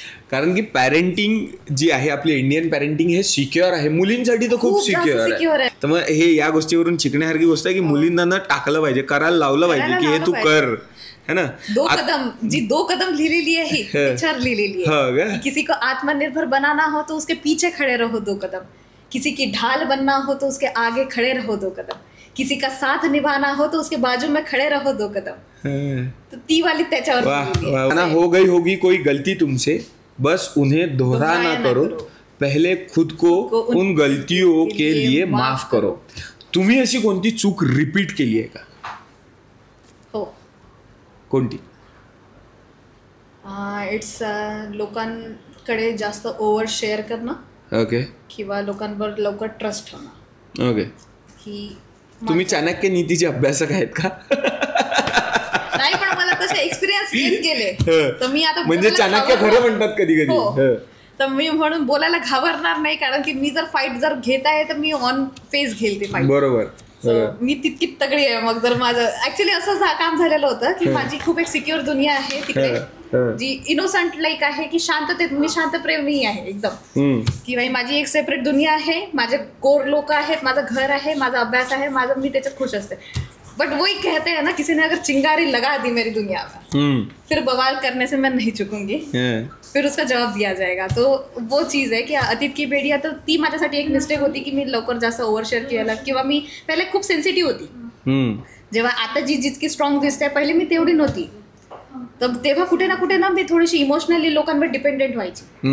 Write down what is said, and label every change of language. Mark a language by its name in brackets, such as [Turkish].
[Marathi] कारण की पॅरेंटिंग जी आहे आपली इंडियन पॅरेंटिंग हे सिक्युअर आहे, मुलींसाठी तर खूप सिक्युअर आहे. तर मग हे या गोष्टीवरून शिकण्यासारखी गोष्ट आहे की मुलींना न टाकलं पाहिजे, करायला लावलं पाहिजे की हे तू कर, है ना. 2 कदम जी 2 कदम लिहिलेली आहे त्याच्यावर लिहिलेली आहे. [Hindi] किसी को आत्मनिर्भर बनाना हो तो उसके पीछे खड़े रहो 2 कदम, किसी की ढाल बनना हो तो उसके आगे खड़े रहो 2 कदम, किसी का साथ निभाना हो तो उसके बाजू में खड़े रहो 2 कदम. [Marathi] तो ती वाली त्याच्यावर. [Hindi] हो गई होगी कोई गलती तुमसे, बस उन्हें दोहराना करो, पहले खुद को उन गलतियों के लिए माफ करो. [Marathi] तुम्ही अशी कोणती चूक रिपीट केली आहे का? हो. कोणती? इट्स लोकांकडे जास्त ओव्हर शेअर करणं. ओके. किंवा लोकांवर लवकर ट्रस्ट ठेवणं. ओके. की तुम्ही चाणक्य नीतीचे अभ्यासक आहेत का? नाही, पण मला तसे एक्सपिरियन्स येत गेले. तर मी आता म्हणजे चाणक्य खरं म्हणतात कधी कधी. तर मी म्हणून बोलायला घाबरणार नाही, कारण की मी जर फाईट जर घेत आहे तर मी ऑन फेस घेईल ती फाईट. बरोबर. मी तितकी तगडी आहे. मग जर माझं ऍक्च्युली असं काम झालेलं होतं की माझी खूप एक सिक्युअर दुनिया आहे तिकडे, जी इनोसंट लाईक आहे, की शांततेत मी शांतप्रेमी आहे एकदम. की भाई माझी एक सेपरेट दुनिया आहे, माझे कोर लोक आहेत, माझं घर आहे, माझा अभ्यास आहे, माझं मी त्याच्यात खुश असते. [Hindi] बट वही कहते हैं ना, किसी ने अगर चिंगारी लगा दी मेरी दुनिया में, फिर बवाल करने से मैं नहीं चुकूंगी, फिर उसका जवाब दिया जाएगा. [Marathi] तो वो चीज आहे की अतीत की बेडी. तर ती माझ्यासाठी एक मिस्टेक होती की मी लवकर जास्त ओव्हरशेअर केला, किंवा मी पहिले खूप सेन्सिटिव्ह होती. जेव्हा आता जी जितकी स्ट्रॉंग दिसते पहिले मी तेवढी नव्हती. तर तेव्हा कुठे ना मी थोडीशी इमोशनली लोकांवर डिपेंडेंट व्हायची.